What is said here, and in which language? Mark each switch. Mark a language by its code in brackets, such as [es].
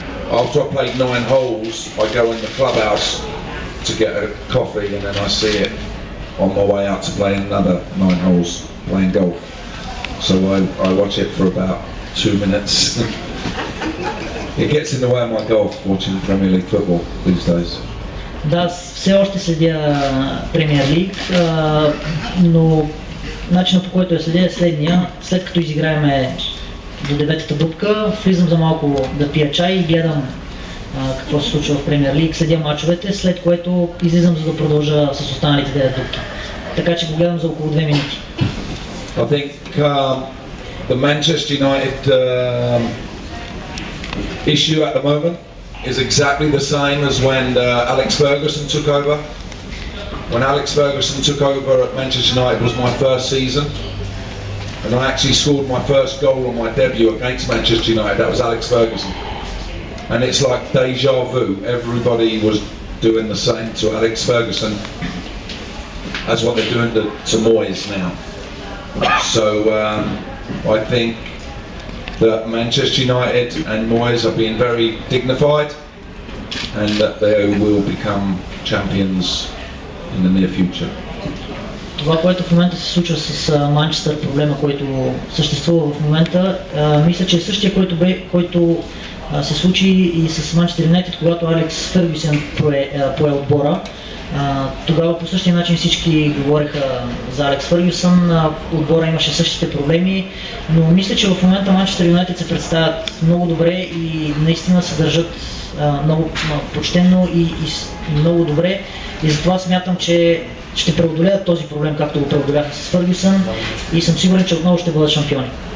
[en] After I played 9 holes, I go in the clubhouse to get a coffee, and then I see it on my way out to play another 9 holes playing golf. So I watch it for about 2 minutes. It gets in the way of my golf watching Premier League football these days. [bg] Да, все още следя Премиер Лиг, но начинът, по който я следя е следния. След като изиграеме до 9-та дупка, влизам за малко да пия чай и гледам какво се случва в Премиер Лиг, следя мачовете, след което излизам за да продължа с останалите 9 дупки. Така че го гледам за около 2 минути. [en] I think the Manchester United issue at the moment is exactly the same as when Alex Ferguson took over. When Alex Ferguson took over at Manchester United was my first season, and I actually scored my first goal on my debut against Manchester United. That was Alex Ferguson, and it's like deja vu. Everybody was doing the same to Alex Ferguson as what they're doing to Moyes now. So I think that Manchester United and Moyes are being very dignified, and that they will become champions in the near future. [bg] Това, което в момента се случва с Манчестър, проблема, който съществува в момента, мисля, че е същия, който се случи и с Манчестър Юнайтед, когато Алекс Фергюсън пое отбора. Тогава по същия начин всички говореха за Алекс Фергюсън, отбора имаше същите проблеми, но мисля, че в момента Манчестър Юнайтед се представят много добре и наистина се държат много почтенно и много добре, и затова смятам, че ще преодолеят този проблем, както го преодоляха с Фергюсън, и съм сигурен, че отново ще бъдат шампиони.